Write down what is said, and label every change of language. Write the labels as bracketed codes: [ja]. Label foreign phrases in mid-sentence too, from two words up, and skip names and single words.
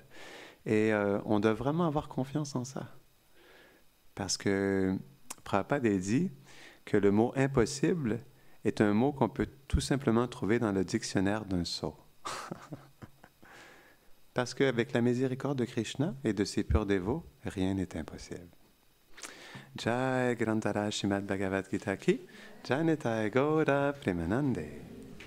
[fr] Et on doit vraiment avoir confiance en ça. Parce que Prabhupada a dit que le mot « impossible » est un mot qu'on peut tout simplement trouver dans le dictionnaire d'un sot. Parce qu'avec la miséricorde de Krishna et de ses purs dévots, rien n'est impossible. [hi] जय ग्रन्तर श्रीमद् भगवद् गीता की, जय निताई गौर प्रेमानन्दे.